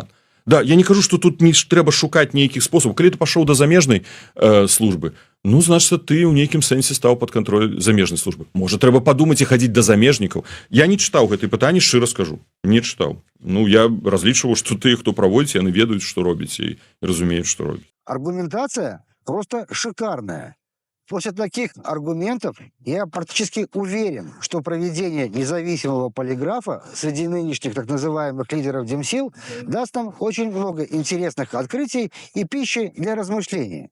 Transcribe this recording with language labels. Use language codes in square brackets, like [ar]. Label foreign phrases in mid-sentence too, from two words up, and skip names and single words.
[be] Да, я не кажу, што тут не трэба шукаць нейкіх спосабаў. Калі ты пашоў да замежнай службы, ну, значыць, ты ў нейкім сэнсе стаў пад кантроль замежнай службы. Можа, трэба падумаць і хадзіць да замежнікаў. Я не чытаў гэтае пытанне, шчыра скажу. Не чытаў. Ну, я разлічваў, што тыя, хто праводзіць, яны ведаюць, што робіць і разумеюць, што робіць. [ru] Аргументация просто шикарная. После таких аргументов я практически уверен, что проведение независимого полиграфа среди нынешних так называемых лидеров Демсил даст нам очень много интересных открытий и пищи для размышлений.